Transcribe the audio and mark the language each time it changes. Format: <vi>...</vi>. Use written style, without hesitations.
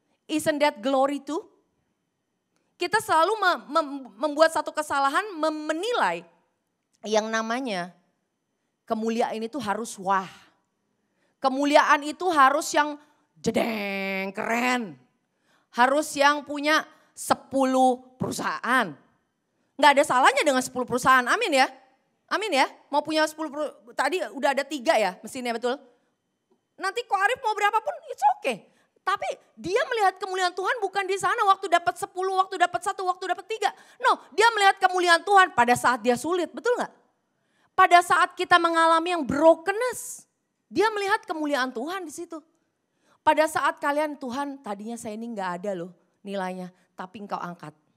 <en>Isn't that glory too?</en> <id>Kita selalu membuat satu kesalahan, menilai yang namanya kemuliaan itu harus wah. Kemuliaan itu harus yang jedeng, keren. Harus yang punya 10 perusahaan. Nggak ada salahnya dengan 10 perusahaan, amin ya. Amin ya, mau punya 10 tadi udah ada 3 ya mesinnya betul. Nanti Ko Arif mau berapapun,</id> <en>it's okay.</en> <id>Tapi dia melihat kemuliaan Tuhan bukan di sana waktu dapat 10, waktu dapat 1, waktu dapat 3. No, dia melihat kemuliaan Tuhan pada saat dia sulit, betul nggak? Pada saat kita mengalami yang brokenness. Dia melihat kemuliaan Tuhan di situ. Pada saat kalian, Tuhan tadinya saya ini nggak ada loh nilainya, tapi engkau angkat.</id>